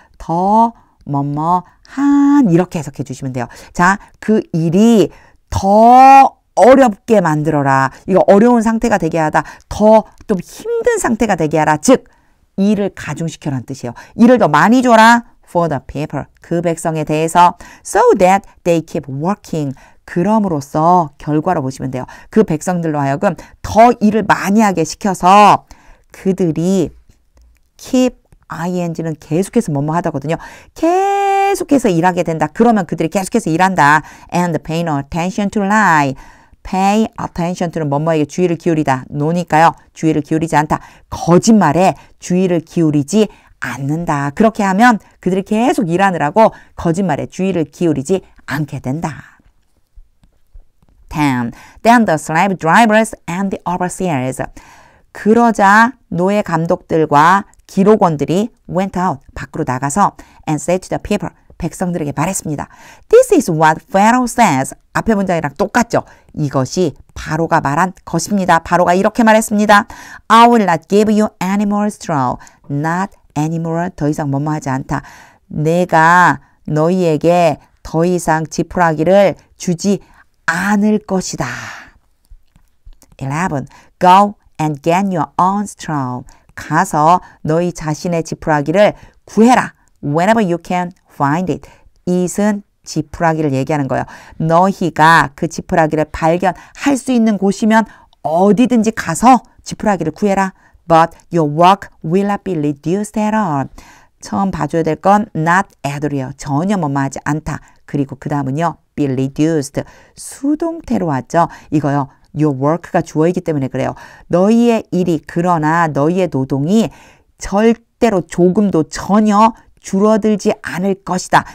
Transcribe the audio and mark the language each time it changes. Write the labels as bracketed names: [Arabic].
[Korean] 더 뭐뭐 한 이렇게 해석해 주시면 돼요. 자, 그 일이 더 어렵게 만들어라. 이거 어려운 상태가 되게 하다. 더 좀 힘든 상태가 되게 하라. 즉 일을 가중시켜라는 뜻이에요. 일을 더 많이 줘라. [English] For the people. [Korean] 그 백성에 대해서 [English] so that they keep working. [Korean] 그럼으로써 결과로 보시면 돼요. 그 백성들로 하여금 더 일을 많이 하게 시켜서 그들이 keep ing는 계속해서 뭐뭐 하다거든요. 계속해서 일하게 된다. 그러면 그들이 계속해서 일한다. [English] And pay no attention to lie. [Korean] pay attention to는 뭐뭐에게 주의를 기울이다. 노니까요. 주의를 기울이지 않다. 거짓말에 주의를 기울이지 않는다. 그렇게 하면 그들이 계속 일하느라고 거짓말에 주의를 기울이지 않게 된다. 10. [English] Then the slave drivers and the overseers. [Korean] 그러자 노예 감독들과 기록원들이 [English] went out. [Korean] 밖으로 나가서 [English] and said to the people. [Korean] 백성들에게 말했습니다. [English] This is what Pharaoh says. [Korean] 앞에 문장이랑 똑같죠? 이것이 바로가 말한 것입니다. 바로가 이렇게 말했습니다. [English] I will not give you any more straw. [Korean] Not anymore. 더 이상 뭐뭐 하지 않다. 내가 너희에게 더 이상 지푸라기를 주지 않을 것이다. 11. [English] Go and get your own straw. [Korean] 가서 너희 자신의 지푸라기를 구해라. [English] Whenever you can find it. [Korean] it은 지푸라기를 얘기하는 거예요. 너희가 그 지푸라기를 발견할 수 있는 곳이면 어디든지 가서 지푸라기를 구해라. [English] But your work will not be reduced at all. [Korean] 처음 봐줘야 될 건 not at all이에요. 전혀 뭐뭐하지 않다. 그리고 그 다음은요. be reduced. 수동태로 왔죠. 이거요. your work가 주어이기 때문에 그래요. 너희의 일이 그러나 너희의 노동이 절대로 조금도 전혀 줄어들지 않을 것이다.